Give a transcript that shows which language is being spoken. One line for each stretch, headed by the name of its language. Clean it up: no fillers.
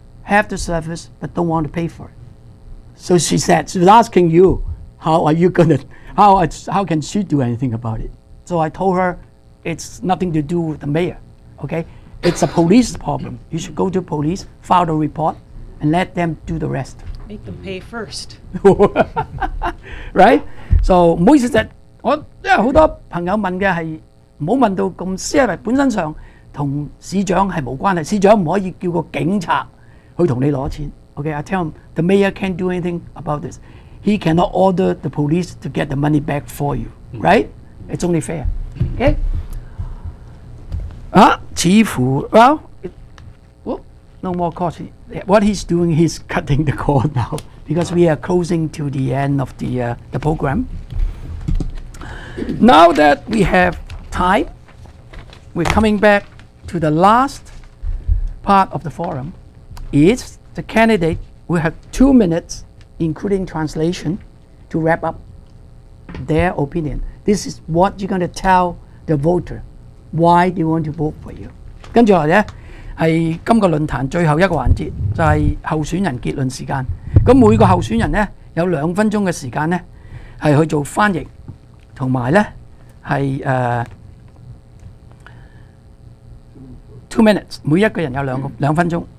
English: Have the service, but don't want to pay for it. So she said, she was asking you, how are you gonna, how can she do anything about it? So I told her, it's nothing to do with the mayor, okay? It's a police problem. You should go to police, file the report, and let them do the rest. Make them pay first. right?
Cantonese: So, 不好意思啊，我因為好多朋友問嘅係，唔好問到咁私人，本身上同市長係冇關係，市長唔可以叫個警察。去同你攞錢 ，OK？
English: I tell him the mayor can't do anything about this. He cannot order the police to get the money back for you, right? It's only fair, OK？
Cantonese: 啊，似乎
English: no more calls. What he's doing is cutting the call now because we are closing to the end of the program. Now that we have time, we're coming back to the last part of the forum. Each the candidate will have 2 minutes, including translation, to wrap up their opinion. This is what you're going to tell the voter why they want to vote for you.
Cantonese: 跟住咧，系今个论坛最后一个环节，就系候选人结论时间。咁每个候选人咧有2分钟嘅时间咧，系去做翻译，同埋咧系
English: 2 minutes，
Cantonese: 每一个人有两分钟。